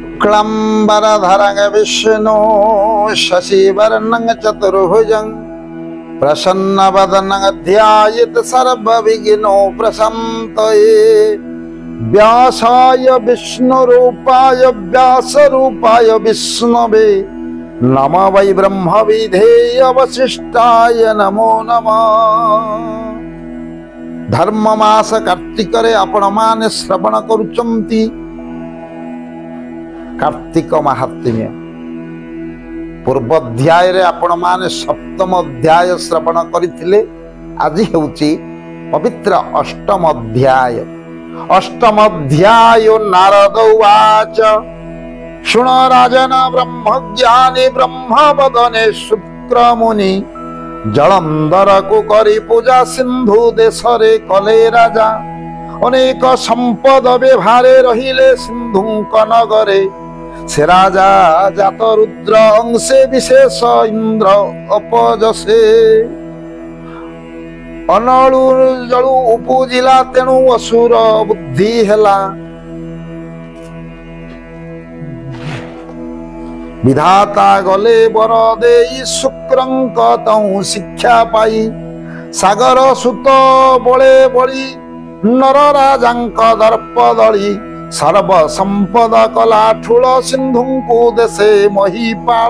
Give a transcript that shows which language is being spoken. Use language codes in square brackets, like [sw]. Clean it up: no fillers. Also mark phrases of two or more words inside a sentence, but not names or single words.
[sa] शुक्लांबरधरं विष्णु शशिवर्णं चतुर्भुजं प्रसन्नवदनं ध्यायेत् सर्वविघ्नोपशान्तये। व्यासाय विष्णुरूपाय व्यासरूपाय विष्णवे नमो वै ब्रह्मविधेय वसिष्ठाय नमो नमः। [or] ଧର୍ମମାସ କାର୍ତ୍ତିକରେ ଆପଣ ମାନେ ଶ୍ରବଣ କରୁଛନ୍ତି କାର୍ତ୍ତିକ ମାହାତ୍ମ୍ୟ। ପୂର୍ବ ଅଧ୍ୟାୟ ରେ ଆପଣ ମାନେ ସପ୍ତମ ଅଧ୍ୟାୟ ଶ୍ରବଣ କରିଥିଲେ। ଆଜି ହେଉଛି ପବିତ୍ର ଅଷ୍ଟମ ଅଧ୍ୟାୟ। ଅଷ୍ଟମ ଅଧ୍ୟାୟ [sa] ନାରଦ ଉବାଚ [or] ଶୁଣ ରାଜନ ବ୍ରହ୍ମଜ୍ଞାନୀ ବ୍ରହ୍ମବଦନେ ଶୁକ୍ରମୁନି ଜଳନ୍ଧର କୁ କରି ପୂଜା ସିନ୍ଧୁ ଦେଶରେ କଲେ ରାଜା। ଅନେକ ସମ୍ପଦ ବ୍ୟବହାରେ ରହିଲେ ସିନ୍ଧୁକ ନଗରେ ସେ ରାଜା ଜାତ ରୁଦ୍ର ଅଂଶେ ବିଶେଷ ଇନ୍ଦ୍ର ଅପଯଶେ। ଅନଳୁ ଜଳୁ ଉପୁଜିଲା ତେଣୁ ଅସୁର ବୁଦ୍ଧି ହେଲା। ବିଧାତା ଗଲେ ବର ଦେଇ ଶୁକ୍ରଙ୍କ ଠାଉ ଶିକ୍ଷା ପାଇ ସାଗର ସୁତ ବଳେ ବଳୀ ନର ରାଜାଙ୍କ ଦର୍ପ ଦଳି ସର୍ବ ସମ୍ପଦ କଲା ଠୁଳ ସିନ୍ଧୁଙ୍କୁ ଦେଶେ ମହୀପାଳ।